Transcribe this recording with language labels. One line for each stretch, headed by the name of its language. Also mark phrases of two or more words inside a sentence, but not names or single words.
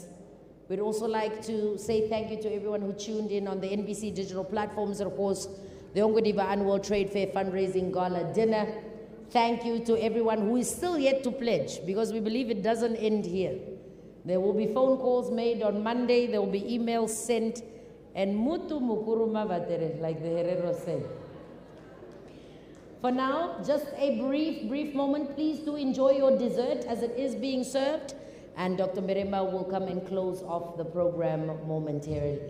English: We'd also like to say thank you to everyone who tuned in on the NBC digital platforms and, of course, the Ongwediva Annual Trade Fair Fundraising Gala Dinner. Thank you to everyone who is still yet to pledge, because we believe it doesn't end here. There will be phone calls made on Monday, there will be emails sent, and
Herero: mutu mukuruma vatere,
English: like the Herero said. For now, just a brief moment. Please do enjoy your dessert as it is being served, and Dr. Meremba will come and close off the program momentarily.